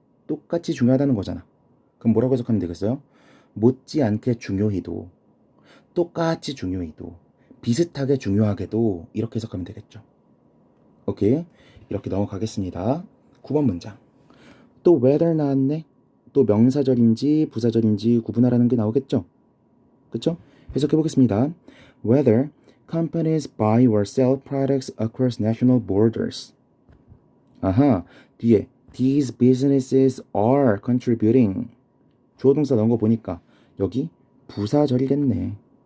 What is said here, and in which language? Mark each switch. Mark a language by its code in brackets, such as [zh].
[ko] 똑같이 중요하다는 거잖아. 그럼 뭐라고 해석하면 되겠어요? 못지않게 중요히도 똑같이 중요히도 비슷하게 중요하게도 이렇게 해석하면 되겠죠. 오케이, 이렇게 넘어가겠습니다. 9번 문장. 또 whether 나왔네. 또 명사절인지 부사절인지 구분하라는 게 나오겠죠. 그쵸? 해석해 보겠습니다. [en] Whether companies buy or sell products across national borders. [ko] 아하, 뒤에 [en] these businesses are contributing. [ko] 주어 동사 넣은 거 보니까 여기 부사절이겠네.